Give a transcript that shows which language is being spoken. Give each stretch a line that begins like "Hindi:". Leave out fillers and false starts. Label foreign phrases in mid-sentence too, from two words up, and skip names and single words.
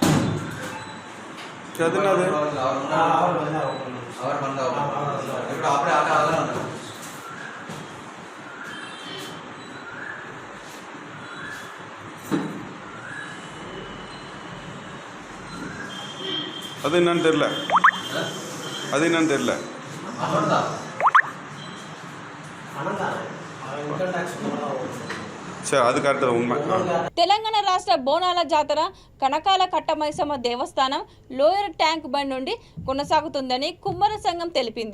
Hindi: क्या देना है? और बंदा
Telugu: ఇప్పుడు అప్పుడే ఆట ఆడాలన్నా.
Tamil: அது என்னன்னு தெரியல.
Telugu: అది కరెక్ట్ ఉమ్మ. తెలంగాణ రాష్ట్ర బోనాల జాతర కనకాల కట్టమైసమ్మ దేవస్థానం లోయర్ ట్యాంక్ బండ్ నుండి కొనసాగుతుందని కుమ్మర సంఘం తెలిపింది.